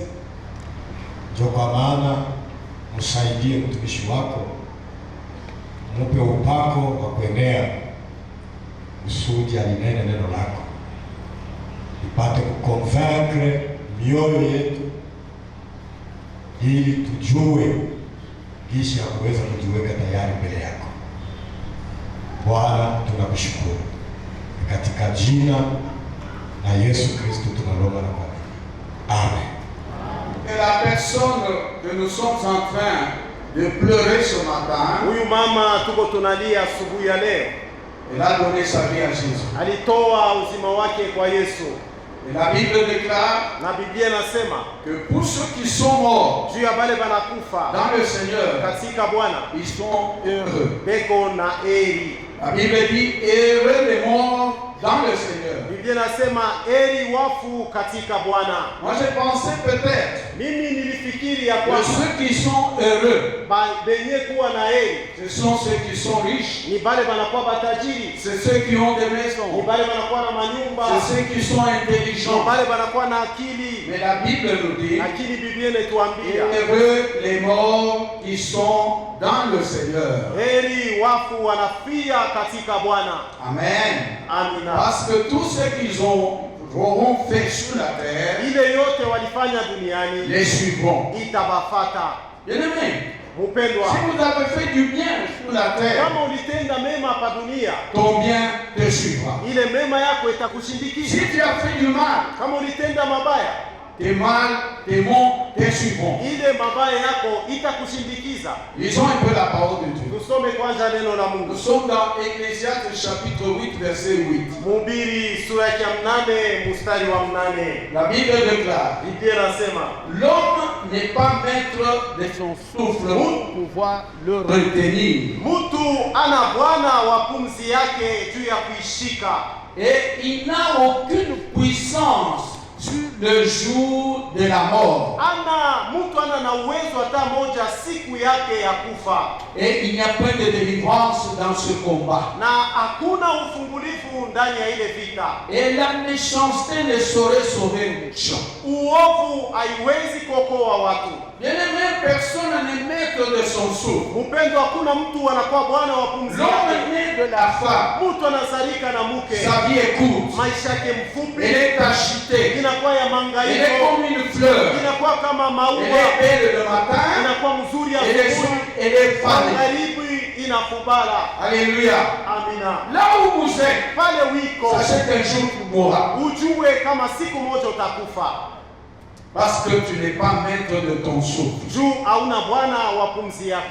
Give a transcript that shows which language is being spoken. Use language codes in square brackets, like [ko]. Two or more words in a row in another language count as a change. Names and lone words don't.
[sw] Ndio kwa maana msaidie mtumishi wako, mupe upako wa kuenea kusudi alinene neno lako, ipate kuconvaincre mioyo yetu, ili tujue jinsi ya kuweza kujiweka tayari mbele yako. Bwana, tunakushukuru katika jina la Yesu Kristo tunaomba na kuamini. Amen. [fr] Et la personne que nous sommes en train de pleurer ce matin, [sw] huyu mama tuko tunalia asubuhi ya leo, [fr] elle a donné sa vie à Jésus. [sw] alitoa uzima wake kwa Yesu. [fr] Et la Bible déclare [sw] Na Biblia inasema [fr] que pour ceux qui sont morts [sw] juu ya bale banakufa [fr] dans le Seigneur, [sw] katika Bwana [fr] ils sont heureux. [sw] beko na heri. [fr] La Bible dit heureux les morts dans le Seigneur. [sw] Biblia inasema heri wafu katika Bwana. [fr] Moi j'ai pensé peut-être [sw] Mimi nilifikiri ya [fr] que [sw] kwamba [fr] ceux qui sont heureux, [sw] benye kuwa na heri [fr] ce sont ceux qui sont riches, [sw] ni bale banakuwa batajiri, [fr] c'est ceux qui ont des [sw] ni [fr] maisons, [sw] bale banakuwa na manyumba, [fr] c'est ceux qui sont [sw] ni [fr] intelligents. [sw] bale banakuwa na akili. [fr] Mais la Bible nous dit [sw] Lakini Biblia inatuambia [fr] heureux les morts qui sont dans le Seigneur. [sw] heri wafu wanafia katika Bwana. Amen. Amina. [fr] Parce que tout ce qu'ils auront fait sur la terre, [sw] Ile yote walifanya duniani [fr] les suivront. [sw] itabafata. [fr] Bien-aimé, [sw] Mpendwa, [fr] si vous avez fait du bien sur la terre, [sw] kama ulitenda mema hapa dunia, [fr] ton bien te suivra. [sw] ile mema yako [fr] Si [sw] itakushindikiza. [fr] tu as fait du mal, [sw] Kama ulitenda mabaya, [fr] tes mal, tes maux te suivront. [sw] ile mabaya yako itakushindikiza. [fr] Lisons un peu la parole de Dieu. [sw] Tusome kwanza neno la [fr] Nous [sw] Mungu. [fr] sommes dans Ecclésiaste chapitre 8, verset 8. [sw] Mhubiri sura ya 8 mstari wa 8. [fr] La Bible déclare, [sw] Biblia inasema, [fr] l'homme n'est pas maître de son souffle pour pouvoir le retenir. [sw] mtu ana bwana wa pumzi yake juu ya kuishika, [fr] Et il n'a aucune puissance sur le jour de la mort. [sw] mtu ana na uwezo hata moja siku yake ya kufa, [fr] Et il n'y a point de délivrance dans ce combat. [sw] na hakuna ufungulifu ndani ya ile vita. [fr] Et la méchanceté ne saurait sauver le méchant. [sw] Uovu haiwezi kuokoa watu. [fr] Bien-aimé, personne n'est maître de son souffle. [sw] Mpendo, hakuna mtu anakuwa bwana wa pumzi [fr] L'homme [sw] yake. [fr] est né de la femme. [sw] Mtu anazalika na mke, [fr] Sa vie est courte. [sw] maisha yake mfupi, [fr] Elle est agitée. [sw] inakuwa ya [fr] Elle est [sw] mangaiko, [fr] comme une fleur. [sw] inakuwa kama [fr] Elle [sw] maua, [fr] est belle le matin. [sw] inakuwa mzuri [fr] Elle est [sw] asubuhi, [fr] elle est fanée. [sw] magharibi inafubala. [fr] Alléluia. [sw] Amina. [fr] Là où vous êtes, [sw] Pale wiko [fr] sachez qu'un jour tu mourras. [sw] ujue kama siku moja utakufa, [fr] Parce que tu n'es pas maître de ton souffle. [sw] juu hauna bwana wa pumzi yako.